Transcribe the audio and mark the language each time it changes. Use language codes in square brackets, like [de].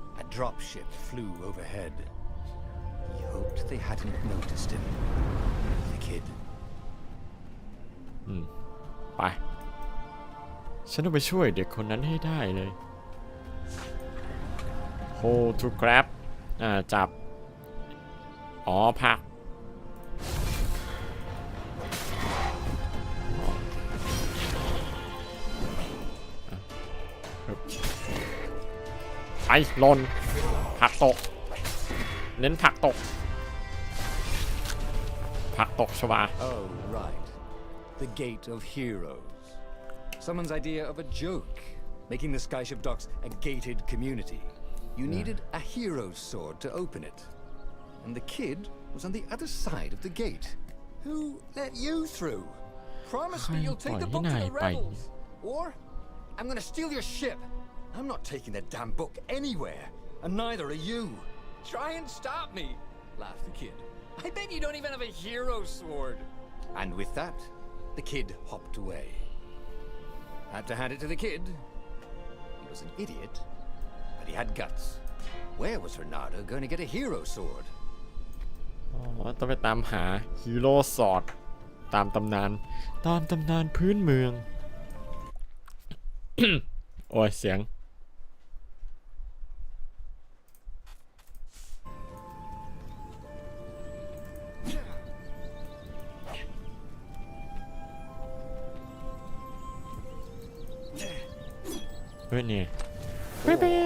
[en] A dropship flew overhead. He hoped they hadn't noticed him. The kid. [th] ไปฉันต้องไปช่วยเด็กคนนั้นให้ได้เลย [en] hold to grab [th] จับอ๋อผลักไปหล่นผลักตกเน้นผลักตกผลักตกชวา [en] Oh, right. The Gate of Heroes. Someone's idea of a joke, making the Skyship Docks a gated community. You needed a hero's sword to open it. And the kid was on the other side of the gate. Who let you through? Promise me you'll take the book to the rebels. Or I'm gonna steal your ship. I'm not taking that damn book anywhere. And neither are you. Try and stop me, laughed the kid. I bet you don't even have a hero sword. And with that, the kid hopped away. Had to hand it to the kid. He was an idiot, but he had guts. Where was Renato going to get a hero sword? [th] ต้องไปตามหาฮีโร่สอดตามตำนานพื้นเมือง โอ้ยเสียงเฮ้ยนี่เป๊ะ